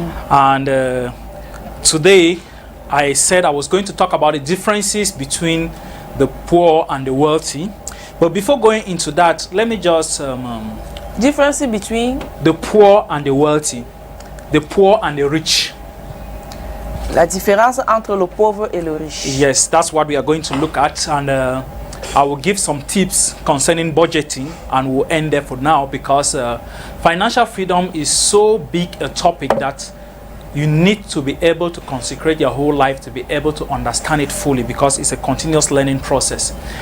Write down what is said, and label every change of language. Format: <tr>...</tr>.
<en>And today, I said I was going to talk about the differences between the poor and the wealthy. But before going into that, let me just... difference between? The poor and the wealthy. The poor and the rich.</en> <fr>La différence entre le pauvre et le riche.</fr> <en>Yes, that's what we are going to look at. And I will give some tips concerning budgeting, and we'll end there for now because financial freedom is so big a topic that you need to be able to consecrate your whole life to be able to understand it fully because it's a continuous learning process.</en>